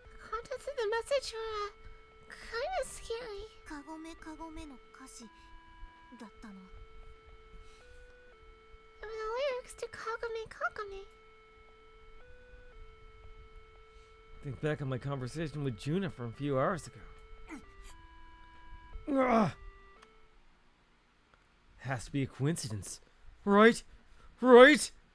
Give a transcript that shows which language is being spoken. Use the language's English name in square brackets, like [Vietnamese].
[English] Contents of the message were kind of scary. [Japanese] カゴメカゴメの歌詞だったの [English] There were the lyrics to Kagome Kagome. Think back on my conversation with Juna from a few hours ago. Ugh. Has to be a coincidence. Right? Right?